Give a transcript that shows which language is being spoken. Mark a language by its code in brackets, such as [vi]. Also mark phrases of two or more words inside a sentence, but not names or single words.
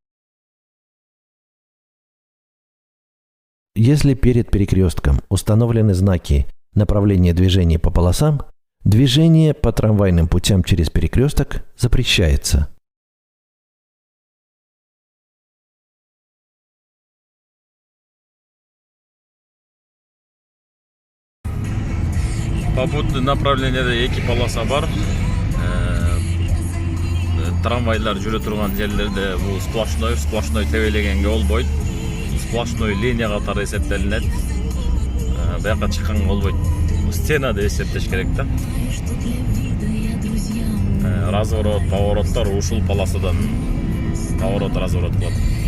[ru] Если перед перекрестком установлены знаки направления движения по полосам, движение по трамвайным путям через перекресток запрещается. [ky] Попутный направленияда эки полоса бар. Трамвайлар жүрө турган жерлерде бул сплошной тебелегенге болбойт. Сплошной линия катары эсептелинет. Бияка чыкканга болбойт. Стена деп эсептеш керек да. Разворот, повороттор ушул полосадан поворот, разворот кылат.